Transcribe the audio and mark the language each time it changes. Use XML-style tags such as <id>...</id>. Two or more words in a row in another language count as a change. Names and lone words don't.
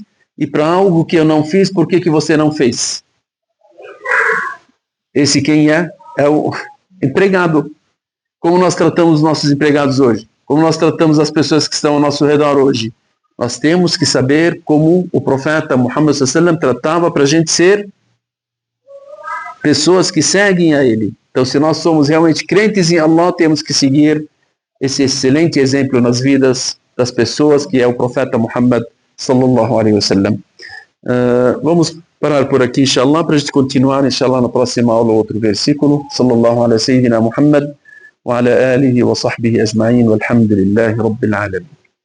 <pt>E para algo que eu não fiz, por que você não fez? Esse quem é? É o empregado. Como nós tratamos os nossos empregados hoje? Como nós tratamos as pessoas que estão ao nosso redor hoje? Nós temos que saber como o profeta Muhammad</pt> <ar>صلى الله عليه وسلم</ar> <pt>tratava para a gente ser pessoas que seguem a ele. Então, se nós somos realmente crentes em Allah, temos que seguir esse excelente exemplo nas vidas das pessoas, que é o profeta Muhammad</pt> <ar>صلى الله عليه وسلم.</ar> <pt>Vamos parar por aqui, inshallah, para a gente continuar, inshallah, na próxima aula, outro versículo.</pt> <ar>صلى الله على سيدنا محمد وعلى آله وصحبه أجمعين والحمد لله رب العالمين.</ar>